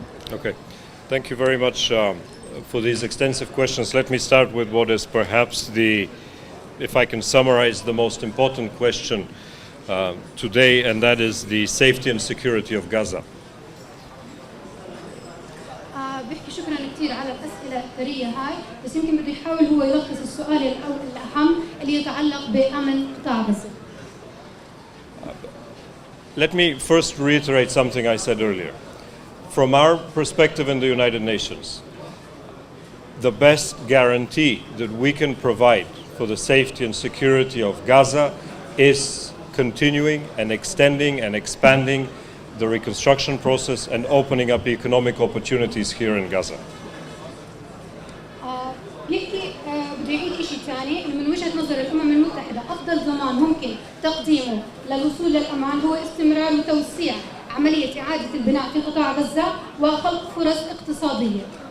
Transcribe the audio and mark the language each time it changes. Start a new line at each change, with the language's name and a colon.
English: Okay, thank you very much for these extensive questions. Let me start with what is perhaps if I can summarize, the most important question today, and that is the safety and security of Gaza.
Arabic: بحكي شكرا كثير على الأسئلة الثرية هاي، بس يمكن بده يحاول هو يلخص السؤال الأهم اللي يتعلق بأمن قطاع غزة.
English: Let me first reiterate something I said earlier. From our perspective in the United Nations, the best guarantee that we can provide for the safety and security of Gaza is continuing and extending and expanding the reconstruction process and opening up economic opportunities here in Gaza.
Arabic: بيحكي بده يعيد شيء ثاني انه من وجهه نظر الامم المتحده افضل ضمان ممكن تقديمه للوصول للامان هو استمرار وتوسيع عمليه اعاده البناء في قطاع غزه وخلق فرص اقتصاديه.